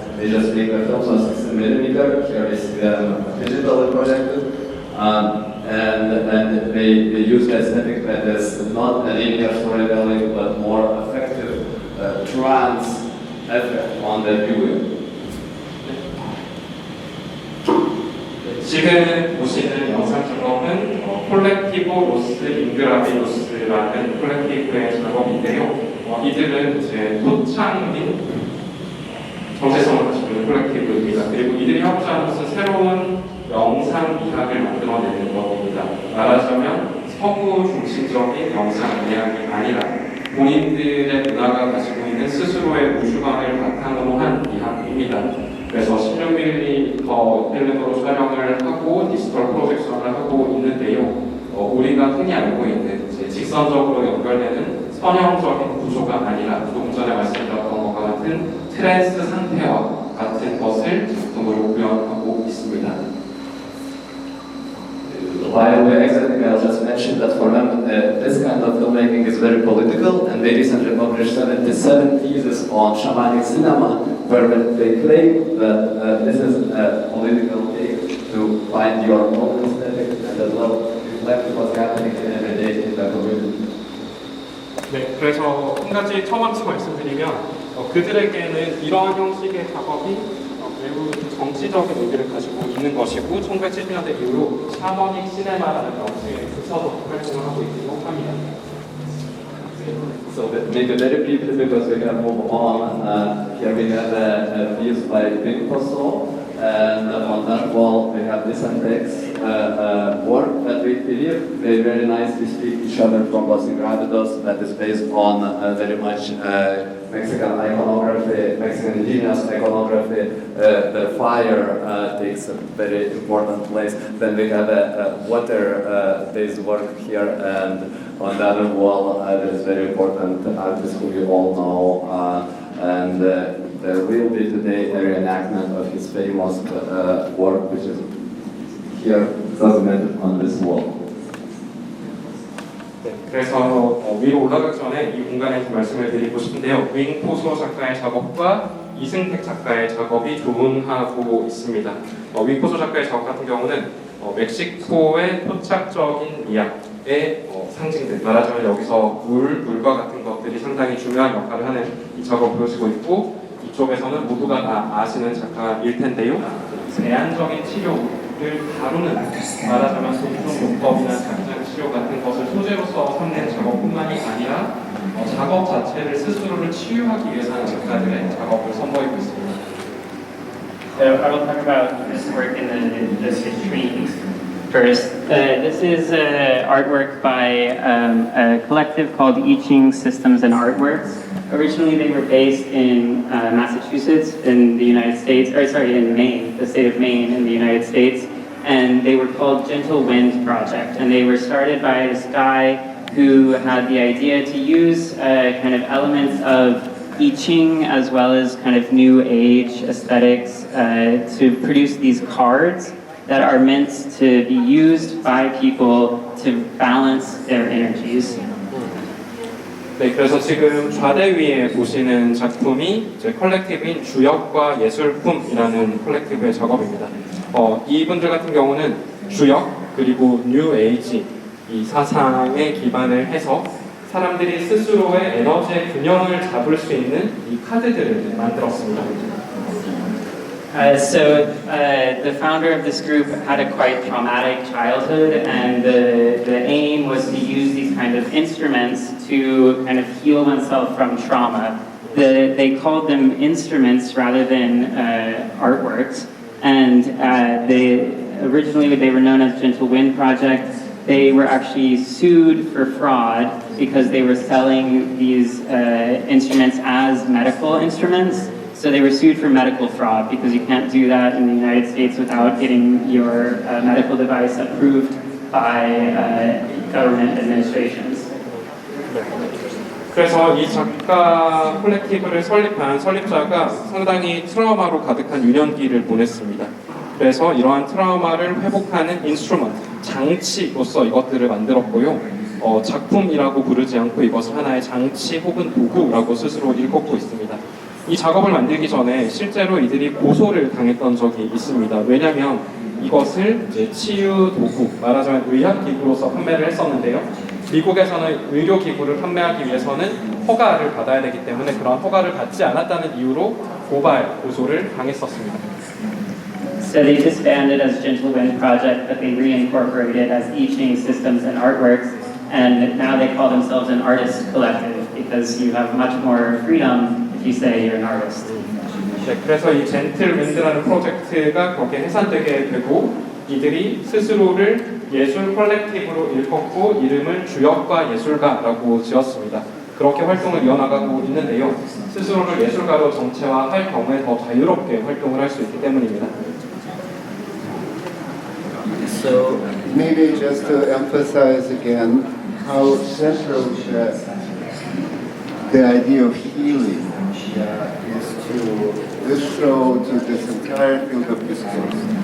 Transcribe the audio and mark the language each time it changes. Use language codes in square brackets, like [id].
[en] They just make the films on 16mm. Here we see them digitally projected. And they use the aesthetic that is not a linear storytelling but more effective trance effect on the viewer. [ko] 지금 보시는 영상 작업은 콜렉티보 로스 잉그라비도스라는 콜렉티브의 작업인데요. 이들은 이제 토착 및 정체성을 가지고 있는 콜렉티브입니다. 그리고 이들이 하고자 하는 것은 새로운 영상 미학을 만들어내는 것입니다. 말하자면 서구 중심적인 영상 미학이 아니라 본인들의 문화가 가지고 있는 스스로의 우주관을 바탕으로 한 미학입니다. 그래서 16mm 필름으로 촬영을 하고 디지털 프로젝션을 하고 있는데요. 우리가 흔히 알고 있는 이제 직선적으로 연결되는 선형적인 구조가 아니라 조금 전에 말씀드렸던 것과 같은 트랜스 상태와 같은 것을 작품으로 구현하고 있습니다. [en] While we're exiting, I'll just mention that for them, this kind of filmmaking is very political, and they recently published 77 theses on shamanic cinema, where they claim that this is a political take to find your own aesthetic and as well reflect what's happening in everyday in the community. [ko] 네, 그래서 한 가지 처음부터 말씀드리면 그들에게는 이러한 형식의 작업이 매우 정치적인 의미를 가지고 있는 것이고 1970년대 이후로 샤머닉 시네마라는 명칭에 붙여서 활동을 하고 있기도 합니다. [en] So maybe very briefly because we can move on. Here we have a piece by Wing Fosso, and on that wall we have this text work that we believe they very nicely speak each other from Los Ingrávidos, that is based on very much Mexican iconography, Mexican indigenous iconography. The fire takes a very important place. Then we have a water-based work here, and on the other wall there is very important artist who you all know, and there will be today a reenactment of his famous work, which is here documented on this wall. [ko] 네, 그래서 위로 올라가기 전에 이 공간에서 말씀을 드리고 싶은데요. 윙포소 작가의 작업과 이승택 작가의 작업이 조응하고 있습니다. 윙포소 작가의 작업 같은 경우는 멕시코의 토착적인 미학의 상징들, 말하자면 여기서 물과 같은 것들이 상당히 중요한 역할을 하는 이 작업을 보여주고 있고, 이쪽에서는 모두가 다 아시는 작가일 텐데요. 제한적인 치료를 다루는, 말하자면 소수용법이나 작전 치료 같은 것을 소재로서 삼는 작업뿐만이 아니라 작업 자체를 스스로를 치유하기 위해서 하는 작가들의 작업을 선보이고 있습니다. [en] So I will talk about this work in the streams first. This is artwork by a collective called I Ching Systems and Artworks. Originally they were based in Massachusetts in the United States, or sorry, in Maine, the state of Maine in the United States. And they were called Gentle Wind Project. And they were started by this guy who had the idea to use kind of elements of I Ching as well as kind of new age aesthetics to produce these cards that are meant to be used by people to balance their energies. [ko] 네, 그래서 지금 좌대 위에 보시는 작품이 이제 컬렉티브인 주역과 예술품이라는 컬렉티브의 작업입니다. 이분들 같은 경우는 주역 그리고 뉴 에이지 이 사상에 기반을 해서 사람들이 스스로의 에너지의 균형을 잡을 수 있는 이 카드들을 만들었습니다. [en] The founder of this group had a quite traumatic childhood, and the aim was to use these kind of instruments to kind of heal oneself from trauma. They called them instruments rather than artworks, and originally they were known as Gentle Wind Project. They were actually sued for fraud because they were selling these instruments as medical instruments. So they were sued for medical fraud because you can't do that in the United States without getting your medical device approved by government administrations. [ko] 그래서 이 작가 콜렉티브를 설립한 설립자가 상당히 트라우마로 가득한 유년기를 보냈습니다. 그래서 이러한 트라우마를 회복하는 인스트루먼트, 장치로서 이것들을 만들었고요. 작품이라고 부르지 않고 이것을 하나의 장치 혹은 도구라고 스스로 일컫고 있습니다. 이 작업을 만들기 전에 실제로 이들이 고소를 당했던 적이 있습니다. 왜냐하면 이것을 이제 치유 도구, 말하자면 의학기구로서 판매를 했었는데요. 미국에서는 의료기구를 판매하기 위해서는 허가를 받아야 되기 때문에 그런 허가를 받지 않았다는 이유로 고소를 당했었습니다. [en] So they disbanded as Gentle Wind Project, but they reincorporated as I Ching Systems and Artworks, and now they call themselves an artist collective because you have much more freedom if you say you're an artist. [ko] 네, 그래서 이 젠틀 윈드라는 프로젝트가 그렇게 해산되게 되고 이들이 스스로를 예술 컬렉티브로 일컫고 이름을 주역과 예술가라고 지었습니다. 그렇게 활동을 이어나가고 있는데요. 스스로를 예술가로 정체화할 경우에 더 자유롭게 활동을 할 수 있기 때문입니다. [en] So maybe just to emphasize again how central the idea of healing is to this show, to this entire field of discourse.